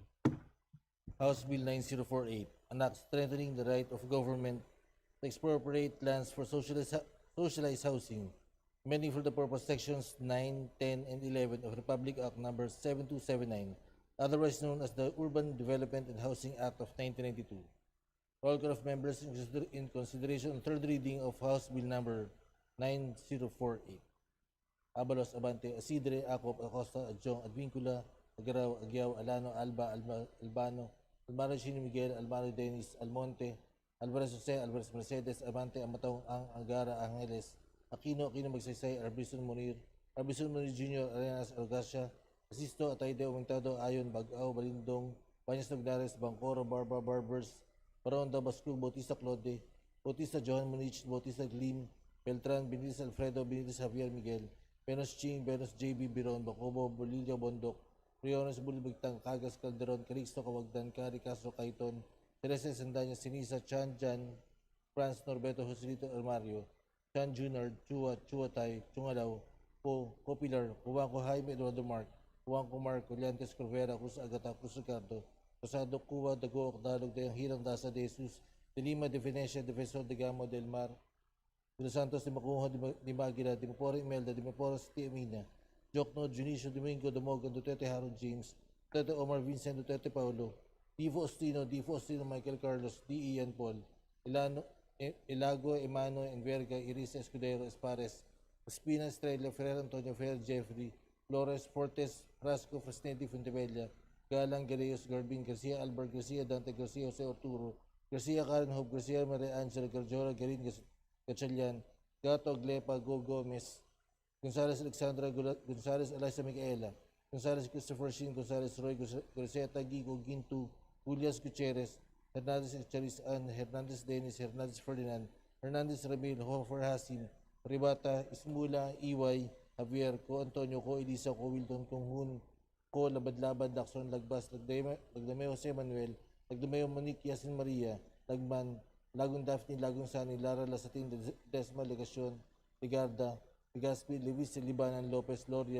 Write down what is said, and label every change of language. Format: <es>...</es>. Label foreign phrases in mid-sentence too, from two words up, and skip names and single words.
<en>House Bill 9048, an act strengthening the right of government to expropriate lands for socialized housing, amending for the purpose sections 9, 10, and 11 of Republic Act number 7279, otherwise known as the Urban Development and Housing Act of 1992. Roll call of members in consideration on third reading of House Bill number 9048. Abalos, Abante, Asidre, Acop, Acosta, Adjong, Advincula, Agaraw, Aguiao, Alano, Alba, Albano, Almaro Chino Miguel, Almaro Dennis, Almonte, Alvarez Jose, Alvarez Mercedes, Abante, Amatong, Angara, Angeles, Aquino, Magsaysay, Arbison Munir Jr., Arenas, Algarcia, Asisto, Atayde, Umintado, Ayon, Bagao, Balindong, Banyas Nagdares, Bangkoro, Barba, Barbers, Baronda, Bascu, Bautista Claude, Bautista Johan Munich, Bautista Glim, Beltran, Benitez Alfredo, Benitez Javier Miguel, Benos Ching, Benos JB Biron, Bacobo, Bolillo Bondok, Riones Bulibigtang, Cagas Calderon, Calixto Cawagdan, Cari Castro Caiton, Teresa Sandanya, Sinisa, Chan Jan, Franz Norberto Joselito Armario, Chan Junior, Chua Tay, Chungalaw, Copilar, Kuwangko Jaime Eduardo Mark, Kuwangko Mark, Coliantes Corvera, Cruz Agata, Cruz Ricardo, Rosado Cuba, Dago, Ocdalog, Dayang Hirang Dasa de Jesus, de Lima, de Venecia, Defensor de Gamo del Mar, de Los Santos, de Macuho, de Maguila, de Mapora Imelda, de Mapora City Amina, Jokno, Junicio Domingo, Dumogan, Duterte Harold James, Duterte Omar Vincent, Duterte Paulo, Divo Ostino, Michael Carlos, D. Ian Paul, Ilago, Emano, Enverga, Irisa Escudero, Espares, Espina Estrella, Ferrer Antonio, Ferrer Jeffrey, Flores, Fortes, Frasco, Fresnedi, Fuentebella, Galang, Garayos, Garbin, Garcia, Albert Garcia, Dante Garcia, Jose Arturo, Garcia, Karen Hope, Garcia, Maria Angela, Garjora, Garin, Gatchalian, Gato, Glepa, Go Gomez, Gonzales Alexandra, Gonzales Eliza Micaela, Gonzales Christopher Shin, Gonzales Roy, Griseta, Gigo, Gintu, Julias Gutierrez, Hernandez Charis Ann, Hernandez Dennis, Hernandez Ferdinand, Hernandez Ramil, Hofer Hasim, Ribata, Ismula, Iway, Javier, Ko Antonio, Ko Elisa, Ko Wilton, Kong Hun, Ko Labad-Labad, Lacson, Lagbas, Lagdame Jose Manuel, Lagdame Monique, Yasin Maria, Lagman, Lagong Daphne, Lagong Sani, Lara Lasatin, Desma Legacion, Ligarda, Ligaspi, Luis Libanan, Lopez, Loria,</en>